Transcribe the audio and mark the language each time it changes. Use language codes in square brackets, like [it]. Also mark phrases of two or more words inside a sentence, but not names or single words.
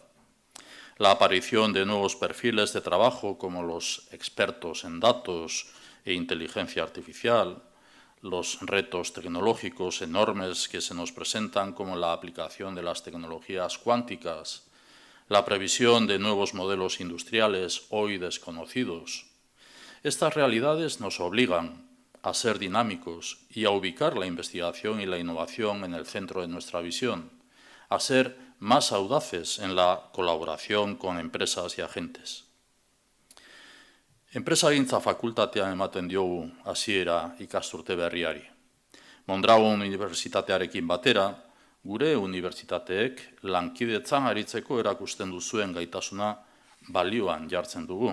[es] La aparición de nuevos perfiles de trabajo como los expertos en datos e inteligencia artificial, los retos tecnológicos enormes que se nos presentan como la aplicación de las tecnologías cuánticas, la previsión de nuevos modelos industriales hoy desconocidos. Estas realidades nos obligan a ser dinámicos y a ubicar la investigación y la innovación en el centro de nuestra visión, a ser más audaces en la colaboración con empresas y agentes. [eu] Enpresagintza fakultatean ematen diogu hasiera ikasturte berriari. Mondragon Unibertsitatearekin batera, gure unibertsitateek lankidetzan aritzeko erakusten duzuen gaitasuna balioan jartzen dugu.